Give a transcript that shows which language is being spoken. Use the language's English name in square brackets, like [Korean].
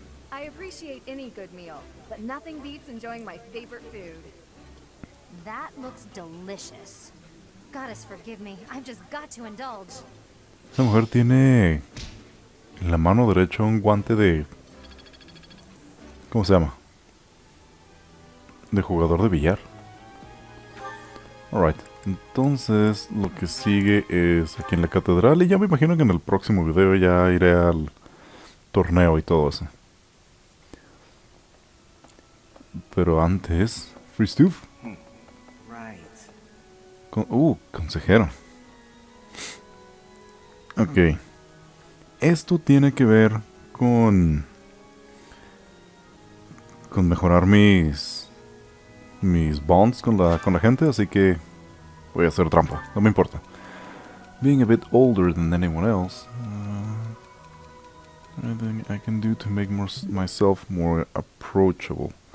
[English] I appreciate any good meal, but nothing beats enjoying my favorite food. That looks delicious. Goddess forgive me, I've just got to indulge. [Spanish] Esta mujer tiene en la mano derecha un guante de... ¿Cómo se llama? De jugador de billar. Alright, entonces lo que sigue es aquí en la catedral. Y ya me imagino que en el próximo video ya iré al torneo y todo eso. Pero antes... Free Stoof. Consejero. Ok. Esto tiene que ver con mejorar mis bonds con la gente, así que voy a hacer trampa, no me importa. [English] Being a bit older than anyone else, anything I can do to make myself more approachable.